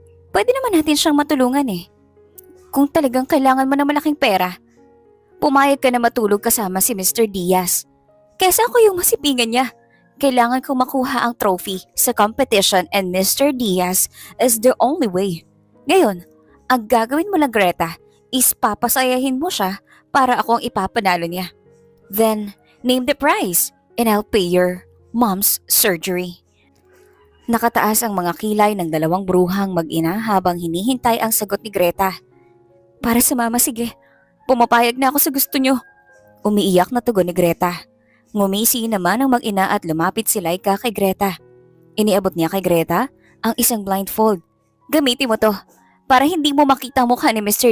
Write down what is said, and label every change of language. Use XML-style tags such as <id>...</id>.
<tl>Pwede naman natin siyang matulungan eh. Kung talagang kailangan mo ng malaking pera, pumayag ka na matulog kasama si Mr. Diaz. Kesa ako yung masipingan niya. Kailangan kong makuha ang trophy sa competition</tl> <en>and Mr. Diaz is the only way.</en> <tl>Ngayon, Ang gagawin mo lang, Greta, is papasayahin mo siya para ako ang ipapanalo niya.</tl> <en>Then, name the price and I'll pay your mom's surgery.</en> <tl>Nakataas ang mga kilay ng dalawang bruhang mag-ina habang hinihintay ang sagot ni Greta. Para sa mama, sige. Pumapayag na ako sa gusto niyo. Umiiyak na tugon ni Greta. Ngumisi naman ang mag-ina at lumapit si Laika kay Greta. Iniabot niya kay Greta ang isang blindfold. Gamitin mo to para hindi mo makita mukha ni Mr.</tl>